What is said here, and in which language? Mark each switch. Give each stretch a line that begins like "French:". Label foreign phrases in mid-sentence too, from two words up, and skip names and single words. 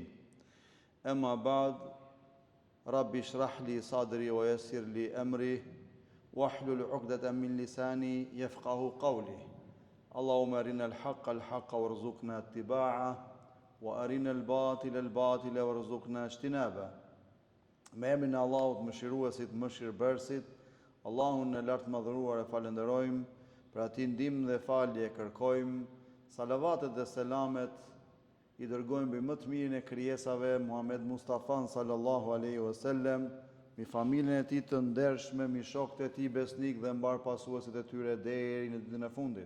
Arabic: أما بعد، رب اشرح لي صدري ويسر لي أمري واحلل عقدة من لساني يفقهوا قولي. اللهم أرنا الحق الحق وارزقنا اتباع وأرنا الباطل الباطل وارزقنا اجتناب.
Albanian: Me emrin e Allahut mëshiruesit, mëshirbërësit, Allahun në lartë madhëruar e falenderojmë, për ati ndihmë dhe falje kërkojmë, salavatet dhe selamet i dërgojmë mbi më të mirin e krijesave, Muhammed Mustafa
Arabic: صلى الله عليه وسلم,
Albanian: mi familjen e tij të ndershme, mi shokët e tij besnik dhe mbar pasuesit e tyre deri në ditën e fundit.